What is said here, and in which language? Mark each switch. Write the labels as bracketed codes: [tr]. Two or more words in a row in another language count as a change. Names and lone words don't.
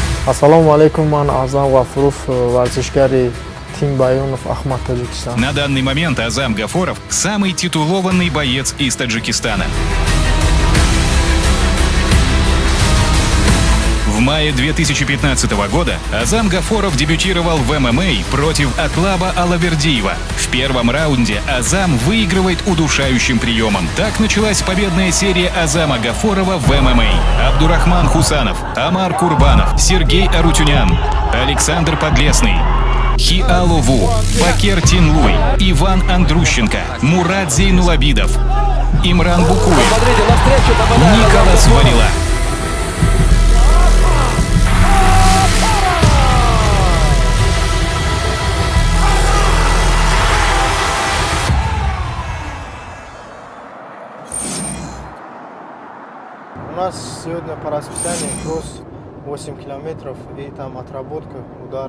[tg] Ассаламу алейкум, ман Азам Гафуров, варзишгари Тим Байонов, Ахмад, Таджикистан. [ru] На данный момент Азам Гафуров – самый титулованный боец из Таджикистана. В мае 2015 года Азам Гафуров дебютировал в ММА против Атлаба Алавердиева. В первом раунде Азам выигрывает удушающим приемом. Так началась победная серия Азама Гафурова в ММА. Абдурахман Хусанов, Амар Курбанов, Сергей Арутюнян, Александр Подлесный, Хиалову, Бакер Тинлуй, Иван Андрущенко, Мурат Зейнулабидов, Имран Букуев, Николас Варила. У нас сегодня по расписанию кросс 8 километров и там отработка, удары.